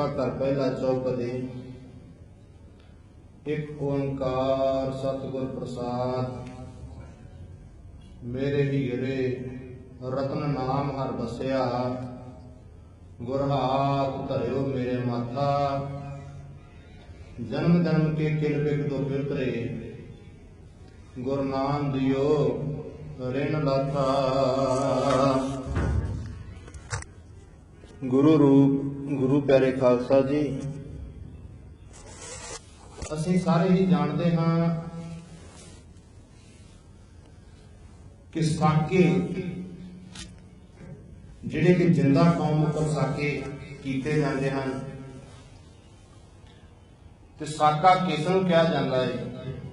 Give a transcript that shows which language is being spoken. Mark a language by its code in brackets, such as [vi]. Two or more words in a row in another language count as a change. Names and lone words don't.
[pa] ਘਰ ਪਹਿਲਾ ਚੌਪਦੇ। ਇਕ ਓੰਕਾਰ ਸਤਿਗੁਰ ਪ੍ਰਸਾਦ। ਮੇਰੇ ਹੀਰੇ ਰਤਨ ਨਾਮ ਹਰ ਬਸਿਆ, ਗੁਰ ਹਾਥ ਧਰਿਓ ਮੇਰੇ ਮਾਥਾ। ਜਨਮ ਜਨਮ ਕੇ ਕਿਲ ਬਿਗ ਦੁਖ ਵਿਤਰੇ, ਗੁਰੂ ਨਾਮ ਦਿਯੋ ਰਿਣ ਦਾਤਾ। ਗੁਰੂ ਰੂਪ ਗੁਰੂ ਪਿਆਰੇ ਖ਼ਾਲਸਾ ਜੀ, ਅਸੀਂ ਸਾਰੇ ਹੀ ਜਾਣਦੇ ਹਾਂ ਕਿ ਸਾਕੇ ਜਿਹੜੇ ਕਿ ਜਿੰਦਾ ਕੌਮ ਉੱਪਰ ਸਾਕੇ ਕੀਤੇ ਜਾਂਦੇ ਹਨ, ਤੇ ਸਾਕਾ ਕਿਸ ਨੂੰ ਕਿਹਾ ਜਾਂਦਾ ਹੈ?